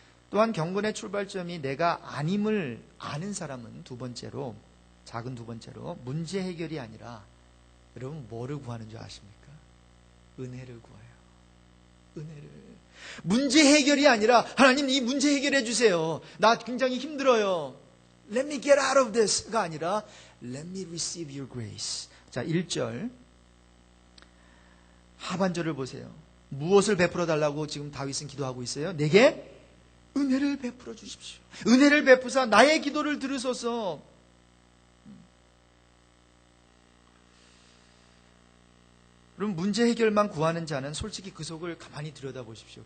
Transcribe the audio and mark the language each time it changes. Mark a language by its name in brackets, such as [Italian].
[Korean] 또한 경건의 출발점이 내가 아님을 아는 사람은 두 번째로, 작은 두 번째로 문제 해결이 아니라 여러분 뭐를 구하는 줄 아십니까? 은혜를 구해요. 은혜를. 문제 해결이 아니라 하나님 이 문제 해결해 주세요. 나 굉장히 힘들어요. [English] Let me get out of this [Korean] 가 아니라 [English] Let me receive your grace. [Korean] 자, 1절 하반절을 보세요. 무엇을 베풀어 달라고 지금 다윗은 기도하고 있어요? 내게 은혜를 베풀어 주십시오. 은혜를 베푸사 나의 기도를 들으소서. 그럼 문제 해결만 구하는 자는 솔직히 그 속을 가만히 들여다보십시오.